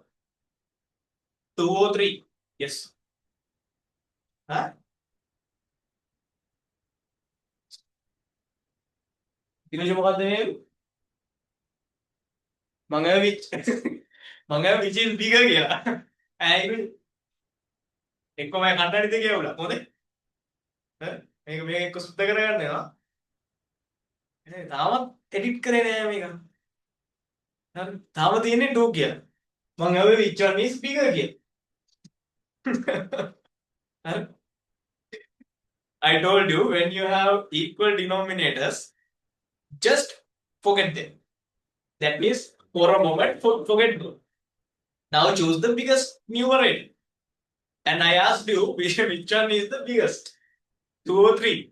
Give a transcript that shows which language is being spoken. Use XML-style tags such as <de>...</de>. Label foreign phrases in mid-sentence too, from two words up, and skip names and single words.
<en>2 or 3? Yes. Huh? which which is bigger</en> <si>කියලා. එක්කම කන්නඩිද කියවලා හොඳේ. මේක මේක එක්ක සුද්ධ කරගන්න යනවා. තාමත් එඩිට් කරේ නෑ මේක. හරි. තාම තියෙන්නේ 2 කියලා. මම ඇහුවේ</si> <en>which one is bigger</en> <si>කියලා. හරි.</si> <en>I told you when you have equal denominators, just forget them. That means for a moment, forget them. Now choose the biggest numerator. And I asked you which one is the biggest? 2 or 3?</en>